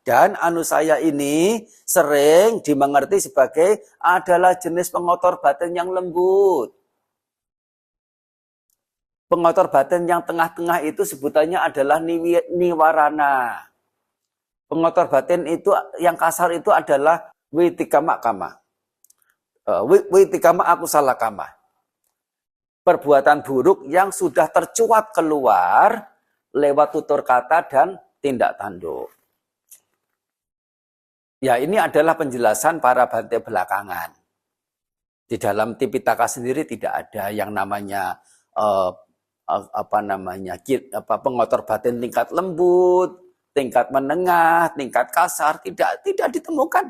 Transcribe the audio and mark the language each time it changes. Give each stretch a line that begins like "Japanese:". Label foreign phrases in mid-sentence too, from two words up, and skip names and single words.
Indonesian: Dan anusaya ini sering dimengerti sebagai adalah jenis pengotor batin yang lembut. Pengotor batin yang tengah-tengah itu sebutannya adalah niwarana. Pengotor batin itu yang kasar itu adalah
Pali: witikama kama. Witikama akusala kama.
Indonesian: Perbuatan buruk yang sudah tercuat keluar lewat tutur kata dan tindak tanduk. Ya, ini adalah penjelasan para Bante belakangan. Di dalam Tipitaka sendiri tidak ada yang namanya pengotor batin tingkat lembut, tingkat menengah, tingkat kasar, tidak ditemukan.